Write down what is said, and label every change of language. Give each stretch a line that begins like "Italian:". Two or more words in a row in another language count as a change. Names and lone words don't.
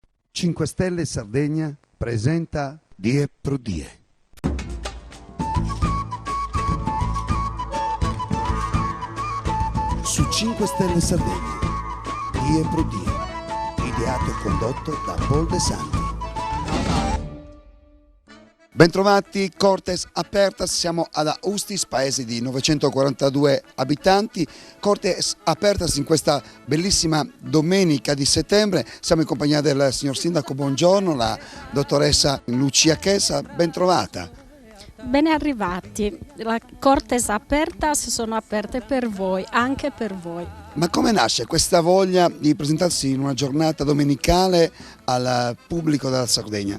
Italian: 5 Stelle Sardegna presenta Die pro Die. Su 5 Stelle Sardegna, Die pro Die, ideato e condotto da Paul De Santi. Bentrovati, Cortes Apertas, siamo ad Austis, paese di 942 abitanti. Cortes Apertas in questa bellissima domenica di settembre, siamo in compagnia del signor Sindaco, buongiorno, la dottoressa Lucia Chessa, bentrovata. Ben arrivati, la Cortes Apertas sono aperte per voi, anche per voi. Ma come nasce questa voglia di presentarsi in una giornata domenicale al pubblico della Sardegna?